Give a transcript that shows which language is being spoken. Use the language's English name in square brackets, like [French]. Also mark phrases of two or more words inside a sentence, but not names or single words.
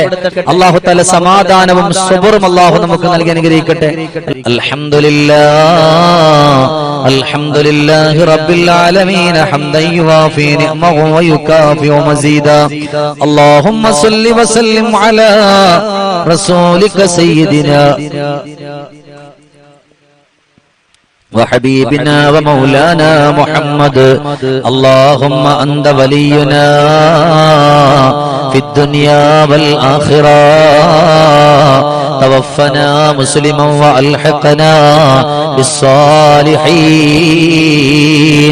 [Arabic] الله تعالى [Malayalam] സമാധാനവും സബറും അള്ളാഹു നമുക്ക് നൽകി അനുഗ്രഹിക്കട്ടെ. [Arabic] الحمد لله رب العالمين حمدا يوافي نعمه ويكافئ مزيده. اللهم صل وسلم على رسولك سيدنا وحبيبنا ومولانا محمد. اللهم أنت ولينا في الدنيا والآخرة، توفنا مسلما وألحقنا بالصالحين.